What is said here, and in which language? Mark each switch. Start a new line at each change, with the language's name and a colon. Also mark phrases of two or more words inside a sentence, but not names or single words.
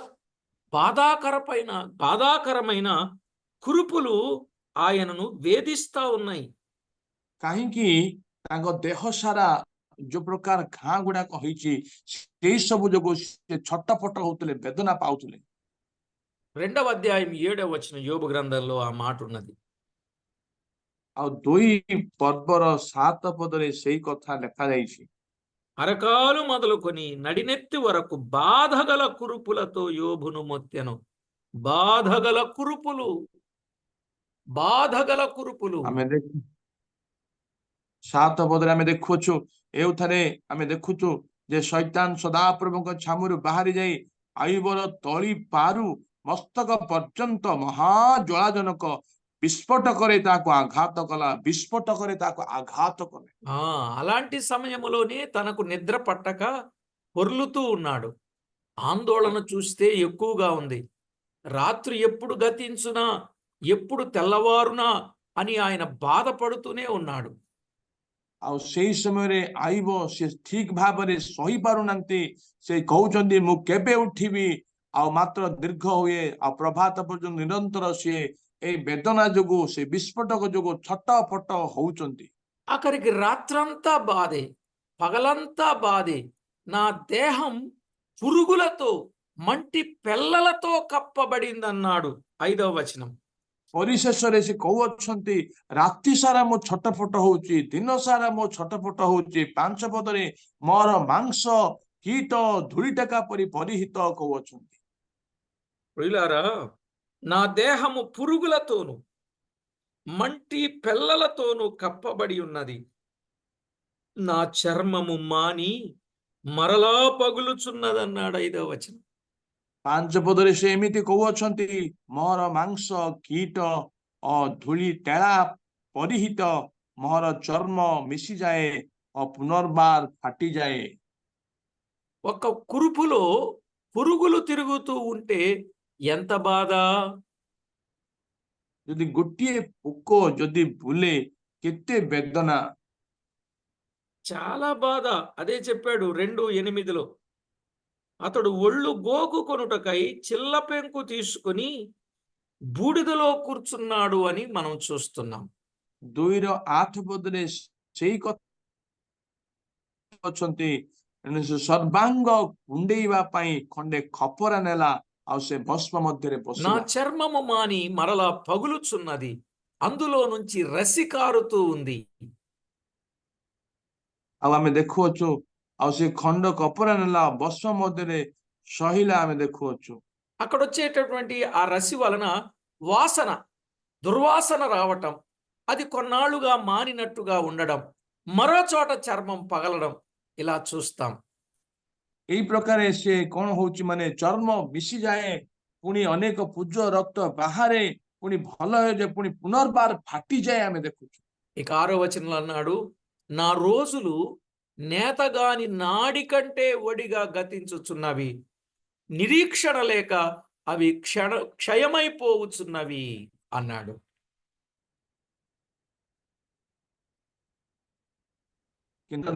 Telugu: బాధాకరమైన కురుపులు ఆయనను వేధిస్తా ఉన్నాయి.
Odia: କାହିଁକି? ତାଙ୍କ ଦେହ ସାରା ଯୋଉ ପ୍ରକାର ଘା ଗୁଡାକ ହେଇଛି, ସେଇ ସବୁ ଯୋଗୁଁ ସେ ଛଟପଟ ହଉଥିଲେ, ବେଦନା ପାଉଥିଲେ।
Telugu: 2వ అధ్యాయం 7వ వచనం యోబు గ్రంథంలో ఆ మాట ఉన్నది.
Odia: ଆଉ 2 ପର୍ବର 7 ପଦରେ ସେଇ କଥା ଲେଖାଯାଇଛି।
Telugu: అరకాలు మొదలుకొని నడినెత్తి వరకు బాధగల కురుపులతో యోబును మొత్తెను. బాధగల కురుపులు.
Odia: ଆମେ 7 ପଦରେ ଆମେ ଦେଖୁଛୁ, ଏଉଠାରେ ଆମେ ଦେଖୁଛୁ ଯେ ଶୈତାନ ସଦାପ୍ରଭୁଙ୍କ ଛାମୁରୁ ବାହାରି ଯାଇ ଆଇବର ତଳି ପାରୁ ମସ୍ତକ ପର୍ଯ୍ୟନ୍ତ ମହାଜ୍ୱାଳାଜନକ ବିସ୍ଫୋଟକରେ ତାକୁ ଆଘାତ କଲା।
Telugu: అలాంటి సమయంలోనే తనకు నిద్ర పట్టక పొర్లుతూ ఉన్నాడు. ఆందోళన చూస్తే ఎక్కువగా ఉంది. రాత్రి ఎప్పుడు గతించునా, ఎప్పుడు తెల్లవారునా అని ఆయన బాధపడుతూనే ఉన్నాడు.
Odia: ଆଉ ସେଇ ସମୟରେ ଆଇବ ସେ ଠିକ ଭାବରେ ସହି ପାରୁନାହାନ୍ତି। ସେ କହୁଛନ୍ତି ମୁଁ କେବେ ଉଠିବି, ଆଉ ମାତ୍ର ଦୀର୍ଘ ହୁଏ, ଆଉ ପ୍ରଭାତ ପର୍ଯ୍ୟନ୍ତ ନିରନ୍ତର ସିଏ ଏଇ ବେଦନା ଯୋଗୁ, ସେ ବିସ୍ଫୋଟକ ଯୋଗୁ ଛଟପଟ ହଉଛନ୍ତି।
Telugu: ఆఖరికి రాత్రంతా బాధే, పగలంతా బాధే, నా దేహం పురుగులతో మంటి పెల్లలతో కప్పబడిందన్నాడు 5వ వచనం.
Odia: ପରିଶେଷରେ ସେ କହୁଅଛନ୍ତି, ରାତି ସାରା ମୁଁ ଛଟପଟ ହଉଛି, ଦିନ ସାରା ମୁଁ ଛଟପଟ ହଉଛି। 5 ପଦରେ ମୋର ମାଂସ କୀଟ ଧୂଳିଟେକା ପରି ପରିହିତ କହୁଅଛନ୍ତି।
Telugu: ప్రియులారా, నా దేహము పురుగులతోను మంటి పెల్లలతోను కప్పబడి ఉన్నది, నా చర్మము మాని మరలా పగులుచున్నదన్నాడు 5వ వచనం.
Odia: 5 ପଦରେ ସେ ଏମିତି କହୁଅଛନ୍ତି, ମୋର ମାଂସ କୀଟ ଓ ଧୂଳି ଟେଳା ପରିହିତ, ମୋର ଚର୍ମ ମିଶିଯାଏ ଓ ପୁନର୍ବାର ଫାଟିଯାଏ।
Telugu: ఒక కురుపులో పురుగులు తిరుగుతూ ఉంటే ఎంత బాధ!
Odia: ଯଦି ଗୋଟିଏ ପୋକ ଯଦି ବୁଲେ, କେତେ ବେଦନା!
Telugu: చాలా బాధ. అదే చెప్పాడు 2:8లో. అతడు ఒళ్ళు గోకుకొనుటకై చిల్ల పెంకు తీసుకుని బూడిదలో కూర్చున్నాడు అని మనం చూస్తున్నాం.
Odia: 2:8 పదରେ ସେଇ କଥା ଅଛନ୍ତି, ସର୍ବାଙ୍ଗ କୁଣ୍ଡେଇବା ପାଇଁ ଖଣ୍ଡେ ଖପରା ନେଲା, ଆଉ ସେ ଭସ୍ମ ମଧ୍ୟରେ
Telugu: నా
Odia: ବସିଲା।
Telugu: చర్మము మాని మరలా పగులుచున్నది, అందులో నుంచి రసి కారుతూ ఉంది.
Odia: ଆଉ ଆମେ ଦେଖୁଅଛୁ, ଆଉ ସେ ଖଣ୍ଡ କପରା ନେଲା, ଭସ୍ମ ମଧ୍ୟରେ ସହିଲା, ଆମେ ଦେଖୁଅଛୁ।
Telugu: అక్కడ వచ్చేటటువంటి ఆ రసి వలన వాసన, దుర్వాసన రావటం, అది కొన్నాళ్లుగా మానినట్టుగా ఉండడం, మరో చోట చర్మం పగలడం, ఇలా చూస్తాం.
Odia: ଏଇ ପ୍ରକାରେ ସେ କଣ ହଉଛି, ମାନେ ଚର୍ମ ମିଶିଯାଏ, ପୁଣି ଅନେକ ପୂଜ ରକ୍ତ ବାହାରେ, ପୁଣି ଭଲ ହେଇଯାଏ, ପୁଣି ପୁନର୍ବାର ଫାଟିଯାଏ, ଆମେ ଦେଖୁଛୁ।
Telugu: ఇక 6వ వచనంలో అన్నాడు, నా రోజులు నేతగాని నాడి కంటే ఒడిగా గతించుచున్నవి, నిరీక్షణ లేక అవి క్షయమైపోవచ్చున్నవి అన్నాడు.
Odia: କିନ୍ତୁ